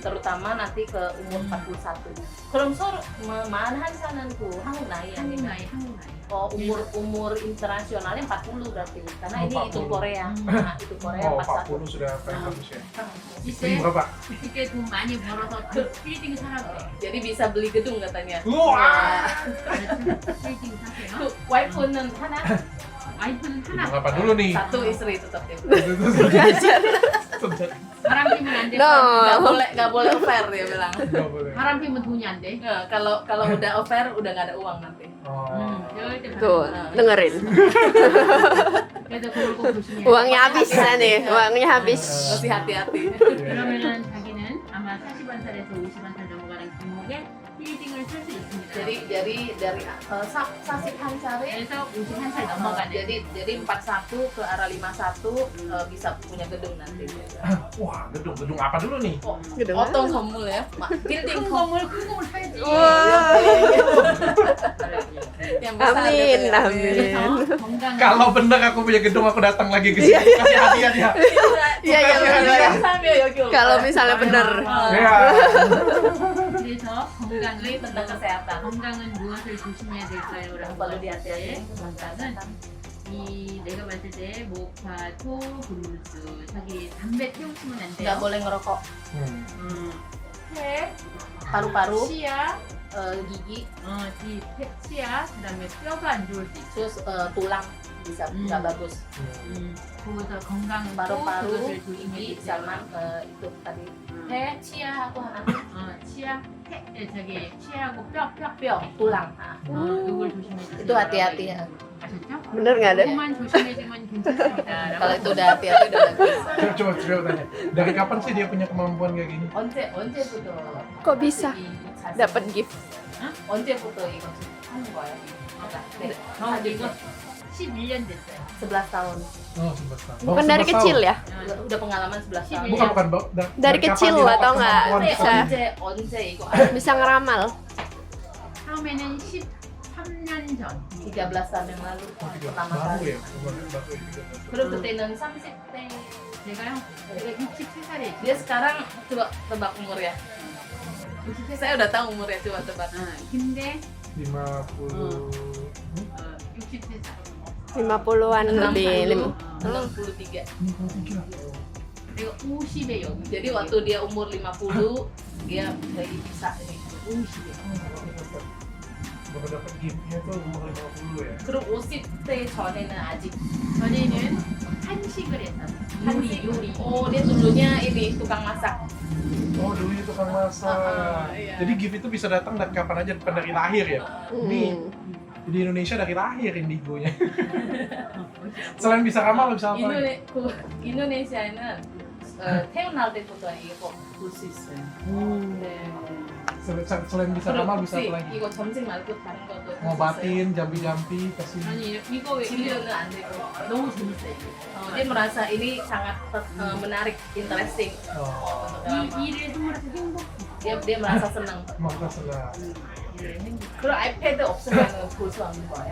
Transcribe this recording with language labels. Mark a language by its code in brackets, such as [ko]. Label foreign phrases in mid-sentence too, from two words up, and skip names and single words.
[id] terutama nanti ke umur 41. [ko] 그럼 서로 41살은 그 한국 나이 한국 아니면 나이, 한국 나이. [id] umur internasionalnya 40 berarti karena Oh, ini itu 40. Korea. Nah, itu Korea Oh, 41. 40 sudah paling bagus ya. Istri [ko] 이때 [id] berapa? [ko] 그때 돈 많이 벌어서 빌딩 사라고 해. [id] Jadi bisa beli gedung katanya. Wah. [ko] 빌딩 사세요. 그 와이프는 하나, 와이프는 하나. [id] Gedung apa dulu nih? satu istri tetap ya. [ko] 바람 피면 안 돼. [id] No. Nggak boleh affair dia bilang. Nggak boleh. [ko] 바람 피면 돈이 안 돼. [id] Kalau udah affair udah nggak ada uang nanti. Oh. [ko] 절대 바람 [id] Tuh, [ko] 피면 안 돼. [id] dengerin. [ko] 그래서 그걸 꼭 조심해야 돼. [id] Uangnya habis nih, uangnya habis. Masih hati-hati. [ko] 그러면은 자기는 아마 41살에서 51살 넘어가는 길목에 빌딩을 살 수 있습니다. [id] Jadi dari Sasik Hansari [ko] 그래서 51살 넘어가는 [id] jadi 41 ke arah 51 bisa punya gedung nanti. Wah, gedung apa dulu nih? Gedung [ko] 어떤 건물 ya? Building 큰 건물 사야지. Wah, [id] yang besar. amin, gitu ya. amin. [ko] 그래서 건강. [id] Kalau bener aku punya gedung aku datang lagi ke sini. Kasih hadiah dia. Iya, iya, benar. Kalau misalnya bener. Ya. [ko] 그래서 건강을 [id] tentang kesehatan. [ko] 건강은 무엇을 조심해야 될까요?라고 [id] perlu [ko] 봤을 [id] dihati-hati [ko] 때 건강은 이 내가 봤을 때 모카, 토, 블루스 자기 담배 태우시면 안 [id] nggak [ko] 돼요. [id] boleh ngerokok. 폐, paru-paru, [ko] 치아, [id] gigi, [ko] 치아, 그다음에 뼈가 안 좋을 수 있어. [id] terus tulang bisa nggak bagus. [ko] 그래서 건강 [id] paru-paru, [ko] 그것을 조심해야 [id] gigi [ko] 되죠. [id] sama itu tadi [ko] 폐, 치아하고 하나 치아, 저기 치아하고 뼈, 뼈, [id] tulang. Nah, [ko] 그걸 조심해 주세요. [id] itu hati-hati ya. [ko] 아셨죠? [id] Bener nggak deh? [ko] 그거만 조심해주면 괜찮습니다. [id] Kalau itu udah hati-hati udah bagus. Coba tanya. Dari kapan sih dia punya kemampuan kayak gini? [ko] 언제부터 [id] Kok bisa [ko] 이 자세? [id] dapat gift? [ko] 언제부터 이거 하는 거예요? 네. 이거 11년 됐어요. [id] 11 tahun. Oh, 11 tahun. Bukan dari kecil ya? Udah pengalaman 11 tahun. Bukan. Dari kapan kecil dia dapat atau nggak? kemampuan Bisa. [ko] 언제 이거 [id] Bisa ngeramal. [ko] 처음에는 13년 전. [id] 13 tahun yang lalu pertama Baru kali. ya? Baru ya 13 [ko] 그럼 그때는 30대. 제가요? 제가 67살에 [id] Dia sekarang coba tebak umur ya. Saya udah tahu umurnya, coba tebak. [ko] 근데 50. 63살. [id] 50-an lebih. 63. 53. [ko] 내가 50에 여기. [id] Jadi waktu dia umur 50, dia lagi bisa ini. [ko] 50에. [id] Baru dapat giftnya tuh umur 50 ya? [ko] 그럼 50대 전에는 아직 전에는 한식을 했었어요. 요리. [id] Oh, dia dulunya ini tukang masak. Oh, dulunya tukang masak. Iya. Jadi gift itu bisa datang dari kapan aja, bukan dari lahir ya? Ini Hmm. di Indonesia dari lahir indigonya. Selain bisa ramal, bisa apa lagi? [ko] 인도네시아에는 태어날 때부터 이거 볼 수 있어요. 네. [id] Selain bisa ramal, bisa apa lagi? [ko] 이거 점심 말고 다른 것도 할수 있어요. [id] Ngobatin, jampi-jampi, kasih. [ko] 아니 이거 왜 진료는 안 되고. 너무 재밌어요. [id] Dia merasa ini sangat menarik, interesting. Oh, [ko] 이 일을 하면서 행복. [id] dia merasa senang. maka senang. [ko] 그럼 아이패드 없으면 볼 수 없는 거예요.